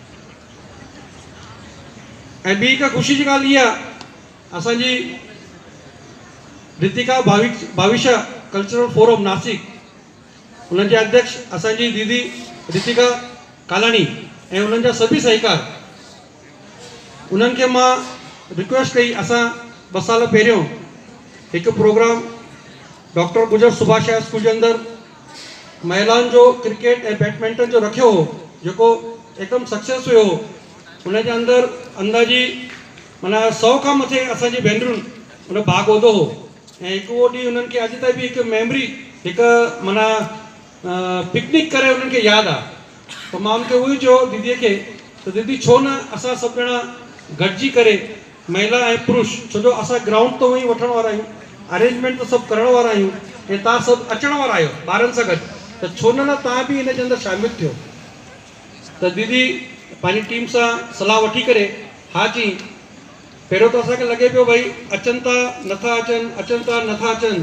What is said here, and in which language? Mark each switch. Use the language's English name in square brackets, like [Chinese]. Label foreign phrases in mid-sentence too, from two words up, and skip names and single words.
[Sindhi] ऐं ॿी हिकु ख़ुशी जी ॻाल्हि इहा, असांजी रितिका भाविशा कल्चरल फोरम नासिक उन्हनि जे अध्यक्ष असांजी दीदी रितिका कालानी ऐं उन्हनि जा सभी सहकार, उन्हनि खे मां रिक्वेस्ट कई, असां 2 साल पहिरियों हिकु प्रोग्राम डॉक्टर गुजर सुभाष स्कूल [Hindi] के अंदर [Sindhi] महिलाउनि जो क्रिकेट ऐं बैडमिंटन जो रखियो हो, जेको एकदम सक्सेस हुयो। उनजे अंदर अंदाजी माना 100 खां मथे असांजी भेनरुनि उन भाग वरितो हो ऐं हिकु उहो ॾींहुं उन्हनि खे अॼु ताईं बि हिकु मेमरी, हिकु माना पिकनिक करे उन्हनि खे यादि आहे। त मां उनखे उहो ई चयो दीदीअ खे त दीदी छो न असां सभु ॼणा गॾिजी करे महिला ऐं पुरुष, छो जो असां ग्राउंड तो वहीं वठण वारा आहियूं, अरेंजमेंट तो सभु करण वारा आहियूं ऐं तव्हां सभु अचण वारा आहियो ॿारनि सां गॾु, त छो न तव्हां बि हिन जे अंदरि शामिलु थियो। त दीदी पंहिंजी टीम सां सलाह वठी करे हा चई। पहिरियों त असांखे लॻे पियो भई अचनि था नथा अचनि, अचनि था नथा अचनि।